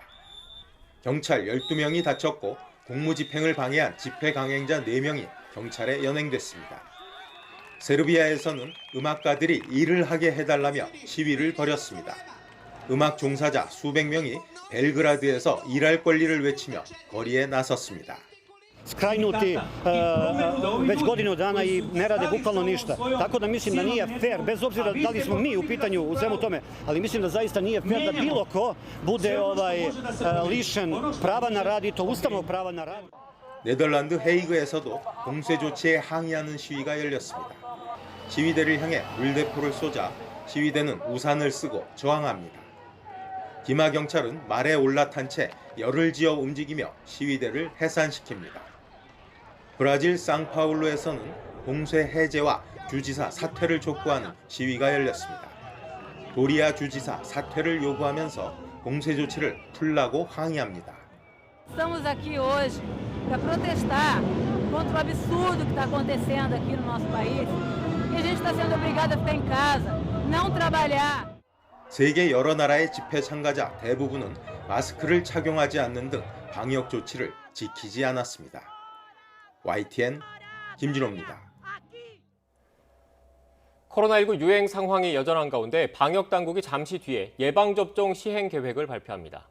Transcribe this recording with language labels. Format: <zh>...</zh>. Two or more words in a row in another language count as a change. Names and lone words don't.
<ko>경찰 12명이 다쳤고 공무집행을 방해한 집회 강행자 4명이 경찰에 연행됐습니다. 세르비아에서는 음악가들이 일을 하게 해달라며 시위를 벌였습니다. 음악 종사자 수백 명이 벨그라드에서 일할 권리를 외치며 거리에 나섰습니다.</ko> <sr>skrajnuti već godinu dana i ne rade bukvalno ništa. Tako da mislim da nije fair, bez obzira da li smo mi u pitanju u svemu tome, ali mislim da zaista nije fair da bilo ko bude lišen prava na rad i to ustavnog prava na rad.</sr> <ko>네덜란드 헤이그에서도 봉쇄 조치에 항의하는 시위가 열렸습니다. 시위대를 향해 물대포를 쏘자 시위대는 우산을 쓰고 저항합니다. 기마 경찰은 말에 올라탄 채 열을 지어 움직이며 시위대를 해산시킵니다. 브라질 상파울루에서는 봉쇄 해제와 주지사 사퇴를 촉구하는 시위가 열렸습니다. 도리아 주지사 사퇴를 요구하면서 봉쇄 조치를 풀라고 항의합니다.</ko> <pt>Estamos aqui hoje para protestar contra o absurdo que está acontecendo aqui no nosso país. E a gente está sendo obrigado a ficar em casa, não trabalhar.</pt> <ko>세계 여러 나라의 집회 참가자 대부분은 마스크를 착용하지 않는 등 방역 조치를 지키지 않았습니다. YTN 김진호입니다. 코로나19 유행 상황이 여전한 가운데 방역 당국이 잠시 뒤에 예방접종 시행 계획을 발표합니다.</ko>